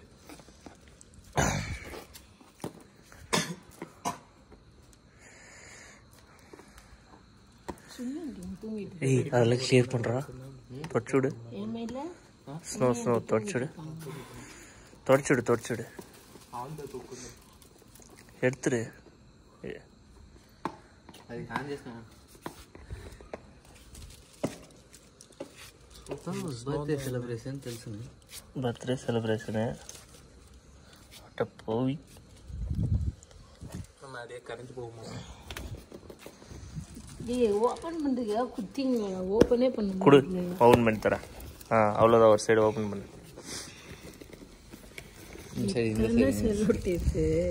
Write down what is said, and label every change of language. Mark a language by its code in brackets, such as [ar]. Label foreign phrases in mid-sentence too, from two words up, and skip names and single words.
[ta] ஏய் அதெல்லாம் கிளியர் பண்றா. தொடச்சுடு. ஸ்னோ தொடச்சுடு. எடுத்துரு. [en] birthday celebration [te] తెలుసు. [en] birthday celebration [te] అట్ట పోయి [ta] அதே கரண்ட் போகுமா? ஓப்பன் பண்ணுறீங்க குத்திங்க. ஓப்பனே பண்ண கொடு. ஓப்பன் பண்ணி தரேன். அவ்வளோதான். ஒரு சைடு ஓப்பன் பண்ணு. சரி செல்லோ டேப்பு.